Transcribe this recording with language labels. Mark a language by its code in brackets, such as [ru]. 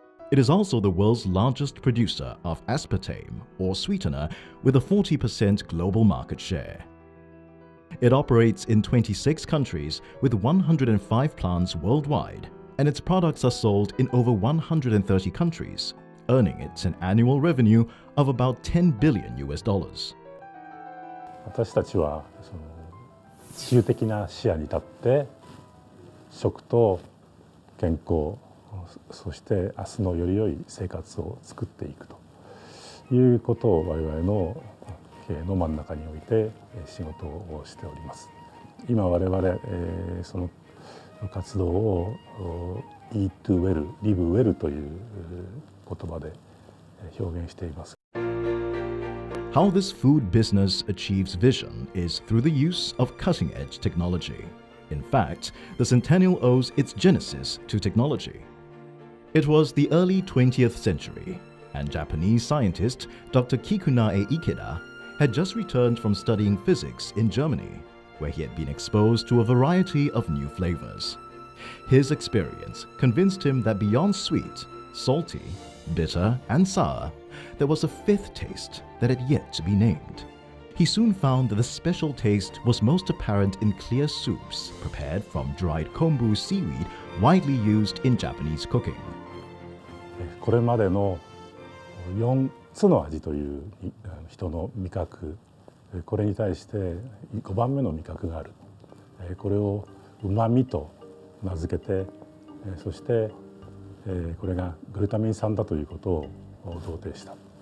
[en] It is also the world's largest producer of aspartame, or sweetener, with a 40% global market share. It operates in 26 countries with 105 plants worldwide, and its products are sold in over 130 countries, earning it an annual revenue of about $10 billion US. [ja] 私たちは地球的な視野に立って食と健康、そして明日のより良い生活を作っていくということを我々の経営の真ん中に置いて仕事をしております。今我々その活動を Eat to Well, Live Well という言葉で表現しています。 [en] How this food business achieves vision is through the use of cutting-edge technology. In fact, the Centennial owes its genesis to technology. It was the early 20th century, and Japanese scientist Dr. Kikunae Ikeda had just returned from studying physics in Germany, where he had been exposed to a variety of new flavors. His experience convinced him that beyond sweet, salty, bitter, and sour, there was a fifth taste that had yet to be named. He soon found that the special taste was most apparent in clear soups prepared from dried kombu seaweed widely used in Japanese cooking. [ja] これまでの4つの味という人の味覚、これに対して5番目の味覚がある。これを旨味と名付けて、そしてこれがグルタミン酸だということを同定した。